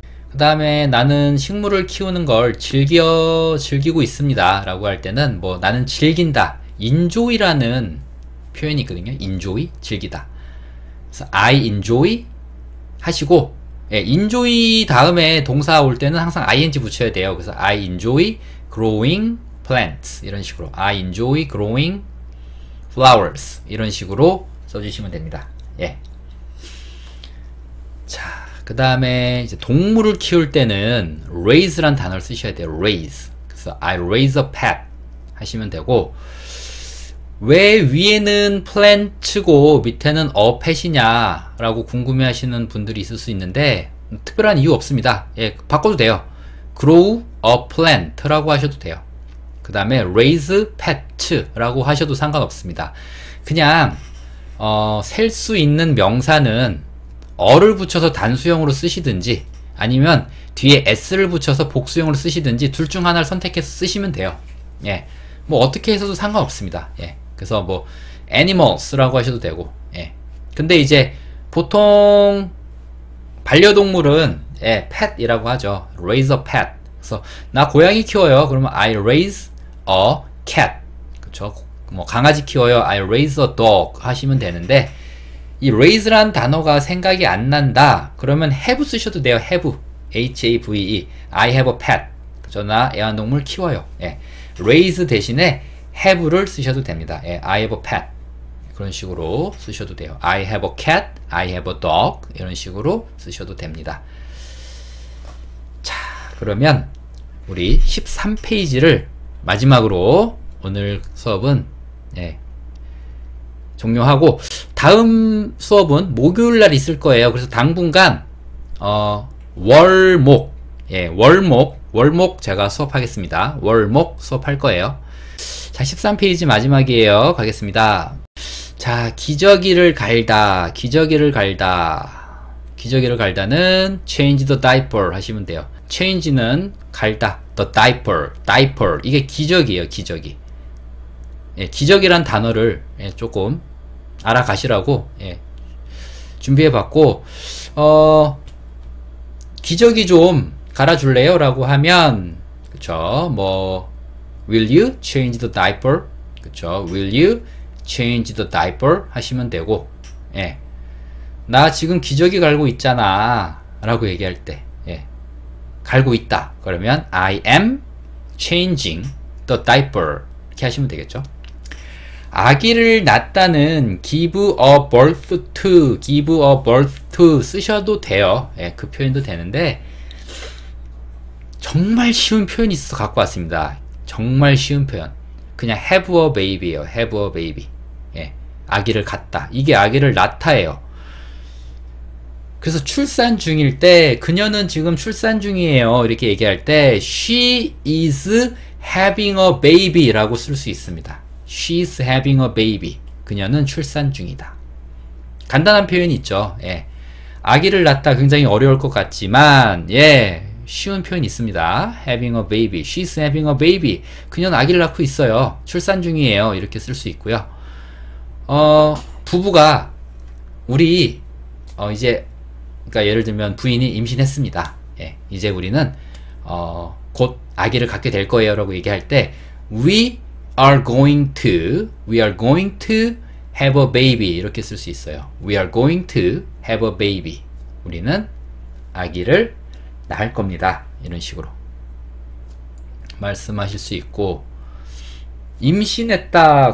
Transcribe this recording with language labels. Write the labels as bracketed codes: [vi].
[ko] 그 다음에 나는 식물을 키우는 걸 즐기고 있습니다 라고 할 때는 뭐 나는 즐긴다, enjoy라는 표현이 있거든요. enjoy, 즐기다. 그래서 [en] I enjoy [ko] 하시고, 예, enjoy 다음에 동사 올 때는 항상 ing 붙여야 돼요. 그래서 [en] I enjoy growing plants [ko] 이런 식으로 [en] I enjoy growing flowers 이런 식으로 [ko] 써주시면 됩니다. 예. 자, 그 다음에 이제 동물을 키울 때는 raise란 단어를 쓰셔야 돼요. [en] raise. [ko] 그래서 [en] I raise a pet [ko] 하시면 되고, 왜 위에는 plant고 밑에는 a pet이냐 라고 궁금해 하시는 분들이 있을 수 있는데 특별한 이유 없습니다. 예, 바꿔도 돼요. [en] grow a plant [ko] 라고 하셔도 돼요. 그 다음에 [en] raise pet [ko] 라고 하셔도 상관없습니다. 그냥 셀 수 있는 명사는 어를 붙여서 단수형으로 쓰시든지 아니면 뒤에 s를 붙여서 복수형으로 쓰시든지 둘 중 하나를 선택해서 쓰시면 돼요. 예, 뭐 어떻게 해서도 상관없습니다. 예, 그래서 뭐 animals라고 하셔도 되고. 예, 근데 이제 보통 반려동물은 예, pet이라고 하죠. [en] raise a pet. [ko] 그래서 나 고양이 키워요. 그러면 [en] I raise a cat. [ko] 그렇죠? 뭐 강아지 키워요. [en] I raise a dog [ko] 하시면 되는데, 이 raise란 단어가 생각이 안 난다 그러면 have 쓰셔도 돼요. [en] have. have. I have a pet. [ko] 그죠? 나 애완동물 키워요. 예. raise 대신에 have를 쓰셔도 됩니다. [en] 예. I have a pet. [ko] 그런 식으로 쓰셔도 돼요. [en] I have a cat, I have a dog [ko] 이런 식으로 쓰셔도 됩니다. 자, 그러면 우리 13페이지를 마지막으로 오늘 수업은 예, 종료하고, 다음 수업은 목요일날 있을 거예요. 그래서 당분간 월목, 예, 월목 제가 수업하겠습니다. 월목 수업할 거예요. 자, 13페이지 마지막이에요. 가겠습니다. 자, 기저귀를 갈다. 기저귀를 갈다. 기저귀를 갈다는 [en] change the diaper [ko] 하시면 돼요. [en] change는 [ko] 갈다. [en] the diaper. diaper. [ko] 이게 기저귀예요, 기저귀. 예, 기저귀란 단어를 예, 조금 알아가시라고 예, 준비해봤고, 기저귀 좀 갈아줄래요? 라고 하면, 그쵸, 뭐, [en] will you change the diaper? [ko] 그쵸, [en] will you change the diaper? [ko] 하시면 되고, 예. 나 지금 기저귀 갈고 있잖아. 라고 얘기할 때, 예. 갈고 있다. 그러면, [en] I am changing the diaper. [ko] 이렇게 하시면 되겠죠. 아기를 낳다는 [en] give a birth to, give a birth to [ko] 쓰셔도 돼요. 예, 그 표현도 되는데, 정말 쉬운 표현이 있어서 갖고 왔습니다. 정말 쉬운 표현. 그냥 [en] have a baby예요. have a baby. [ko] 예, 아기를 갖다. 이게 아기를 낳다예요. 그래서 출산 중일 때, 그녀는 지금 출산 중이에요. 이렇게 얘기할 때, [en] she is having a baby [ko] 라고 쓸 수 있습니다. [en] She's having a baby. [ko] 그녀는 출산 중이다. 간단한 표현이 있죠. 예. 아기를 낳다 굉장히 어려울 것 같지만, 예, 쉬운 표현이 있습니다. [en] having a baby. She's having a baby. [ko] 그녀는 아기를 낳고 있어요. 출산 중이에요. 이렇게 쓸 수 있고요. 부부가, 우리, 이제, 그러니까 예를 들면 부인이 임신했습니다. 예, 이제 우리는, 곧 아기를 갖게 될 거예요. 라고 얘기할 때, [en] we are going to have a baby [ko] 이렇게 쓸 수 있어요. [en] We are going to have a baby. [ko] 우리는 아기를 낳을 겁니다. 이런 식으로 말씀하실 수 있고, 임신했다.